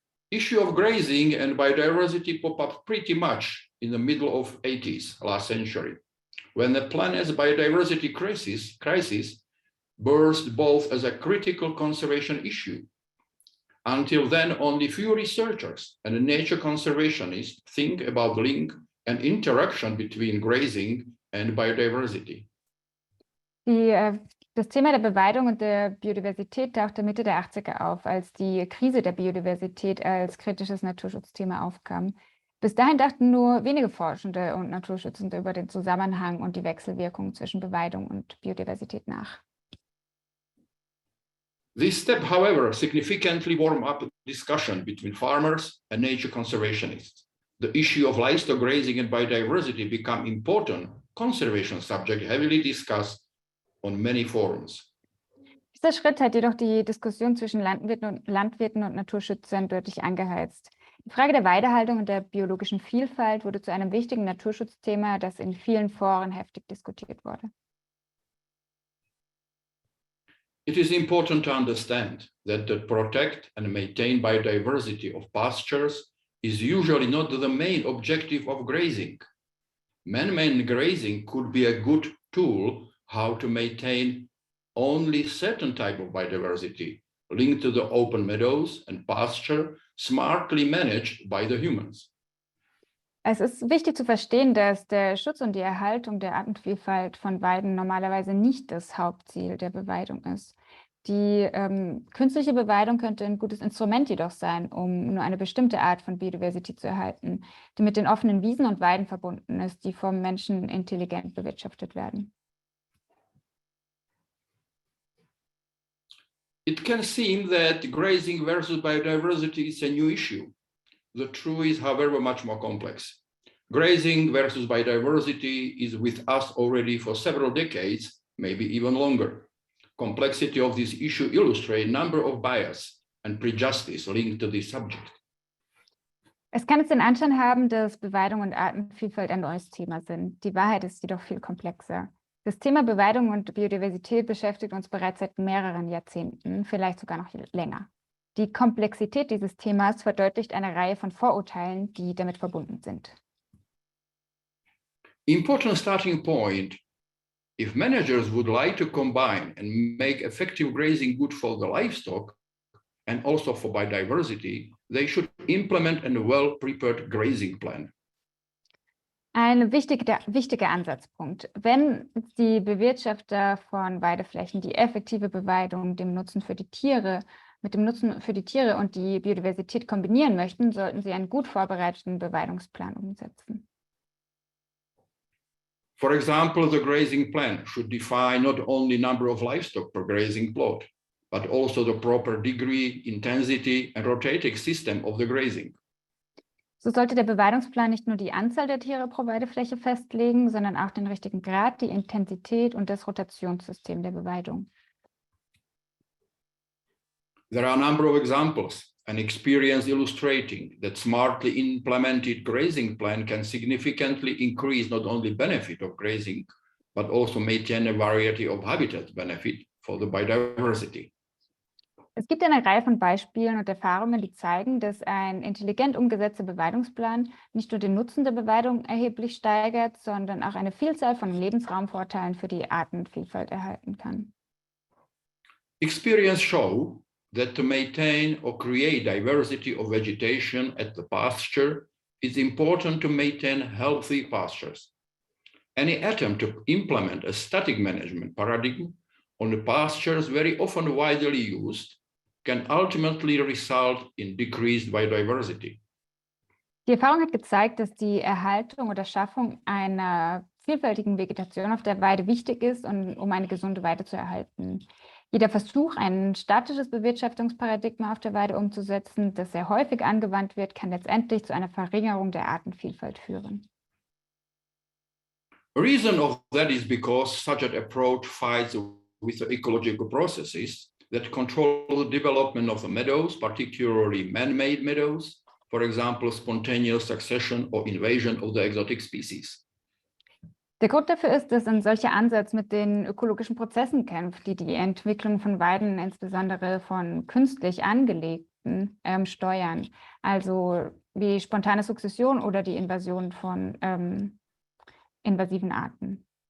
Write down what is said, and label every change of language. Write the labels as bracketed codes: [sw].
[en] Issue of grazing and biodiversity pop up pretty much in the middle of 80s, last century, when the planet's biodiversity crisis burst both as a critical conservation issue. Until then, only few researchers and nature conservationists think about the link and interaction between grazing and biodiversity. [de] Das Thema der Beweidung und der Biodiversität tauchte Mitte der 80er auf, als die Krise der Biodiversität als kritisches Naturschutzthema aufkam. Bis dahin dachten nur wenige Forschende und Naturschützende über den Zusammenhang und die Wechselwirkung zwischen Beweidung und Biodiversität nach. [en] This step, however, significantly warmed up discussion between farmers and nature conservationists. The issue of livestock grazing and biodiversity became important conservation subject heavily discussed on many forums. [de] Dieser Schritt hat jedoch die Diskussion zwischen Landwirten und Naturschützern deutlich angeheizt. Die Frage der Weidehaltung und der biologischen Vielfalt wurde zu einem wichtigen Naturschutzthema, das in vielen Foren heftig diskutiert wurde. [en] It is important to understand that to protect and maintain biodiversity of pastures is usually not the main objective of grazing. Man-made grazing could be a good tool how to maintain only certain type of biodiversity linked to the open meadows and pasture smartly managed by the humans. [de] Es ist wichtig zu verstehen, dass der Schutz und die Erhaltung der Artenvielfalt von Weiden normalerweise nicht das Hauptziel der Beweidung ist. Die künstliche Beweidung könnte ein gutes Instrument jedoch sein, um nur eine bestimmte Art von Biodiversität zu erhalten, die mit den offenen Wiesen und Weiden verbunden ist, die vom Menschen intelligent bewirtschaftet werden. [en] It can seem that grazing versus biodiversity is a new issue. The truth is, however, much more complex. Grazing versus biodiversity is with us already for several decades, maybe even longer. Complexity of this issue illustrates a number of bias and prejudice linked to this subject. [de] Es kann jetzt den Anschein haben, dass Beweidung und Artenvielfalt ein neues Thema sind. Die Wahrheit ist jedoch viel komplexer. Das Thema Beweidung und Biodiversität beschäftigt uns bereits seit mehreren Jahrzehnten, vielleicht sogar noch länger. Die Komplexität dieses Themas verdeutlicht eine Reihe von Vorurteilen, die damit verbunden sind. [en] Important starting point, if managers would like to combine and make effective grazing good for the livestock and also for biodiversity, they should implement a well-prepared grazing plan. [de] Ein wichtiger Ansatzpunkt. Wenn die Bewirtschafter von Weideflächen die effektive Beweidung mit dem Nutzen für die Tiere und die Biodiversität kombinieren möchten, sollten sie einen gut vorbereiteten Beweidungsplan umsetzen. [en] For example, the grazing plan should define not only number of livestock per grazing plot, but also the proper degree, intensity, and rotating system of the grazing. [de] So sollte der Beweidungsplan nicht nur die Anzahl der Tiere pro Weidefläche festlegen, sondern auch den richtigen Grad, die Intensität und das Rotationssystem der Beweidung. [en] There are a number of examples and experience illustrating that smartly implemented grazing plan can significantly increase not only benefit of grazing, but also maintain a variety of habitat benefit for the biodiversity. [de] Es gibt eine Reihe von Beispielen und Erfahrungen, die zeigen, dass ein intelligent umgesetzter Beweidungsplan nicht nur den Nutzen der Beweidung erheblich steigert, sondern auch eine Vielzahl von Lebensraumvorteilen für die Artenvielfalt erhalten kann. [en] Experience show that to maintain or create diversity of vegetation at the pasture, it's important to maintain healthy pastures. Any attempt to implement a static management paradigm on the pastures very often widely used can ultimately result in decreased biodiversity. [de] Die Erfahrung hat gezeigt, dass die Erhaltung oder Schaffung einer vielfältigen Vegetation auf der Weide wichtig ist, um eine gesunde Weide zu erhalten. Jeder Versuch, ein statisches Bewirtschaftungsparadigma auf der Weide umzusetzen, das sehr häufig angewandt wird, kann letztendlich zu einer Verringerung der Artenvielfalt führen. [en] A reason of that is because such an approach fights with the ecological processes that control the development of the meadows, particularly man-made meadows, for example, spontaneous succession or invasion of the exotic species. [de] Der Grund dafür ist, dass ein solcher Ansatz mit den ökologischen Prozessen kämpft, die die Entwicklung von Weiden, insbesondere von künstlich angelegten, steuern. Also wie spontane Sukzession oder die Invasion von invasiven Arten.